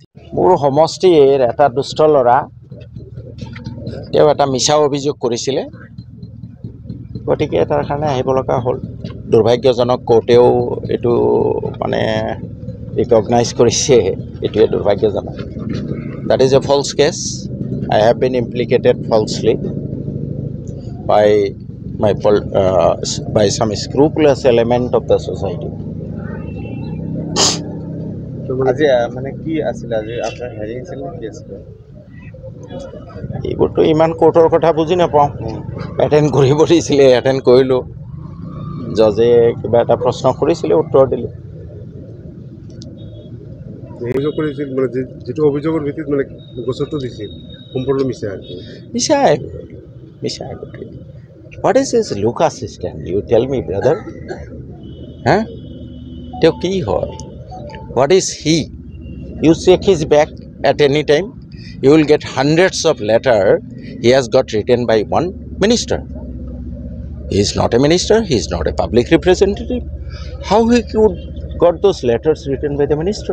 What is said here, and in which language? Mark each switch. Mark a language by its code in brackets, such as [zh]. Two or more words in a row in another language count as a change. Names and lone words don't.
[as] মোৰ সমষ্টিৰ এটা দুষ্ট ল'ৰা তেওঁ এটা মিছা অভিযোগ কৰিছিলে, গতিকে তাৰ কাৰণে আহিব লগা হ'ল। দুৰ্ভাগ্যজনক কোৰ্টেও এইটো মানে ৰিকগনাইজ কৰিছে, এইটোৱে দুৰ্ভাগ্যজনক। [en] That is a false case. I have been implicated falsely by some scrupulous element of the society. [as] আজি মানে কি আছিল, আজি আপোনাৰ হেৰি আছিল নে কি আছিল? এইবোৰতো ইমান কোৰ্টৰ কথা বুজি নাপাওঁ। এটেণ্ড কৰিব দিছিলে, এটেণ্ড কৰিলোঁ। জজে কিবা এটা প্ৰশ্ন কৰিছিলে, উত্তৰ দিলোঁ। অভিযোগ কৰিছিল মানে যিটো অভিযোগৰ ভিত্তিত মানে গোচৰটো দিছিল সম্পূৰ্ণ মিছা। [en] What is his look assistant? You tell me, brother. Huh? [as] তেওঁ কি হয়? [en] What is he? You check his back at any time, you will get hundreds of letters he has got written by one minister. He is not a minister, he is not a public representative. How he could got those letters written by the minister?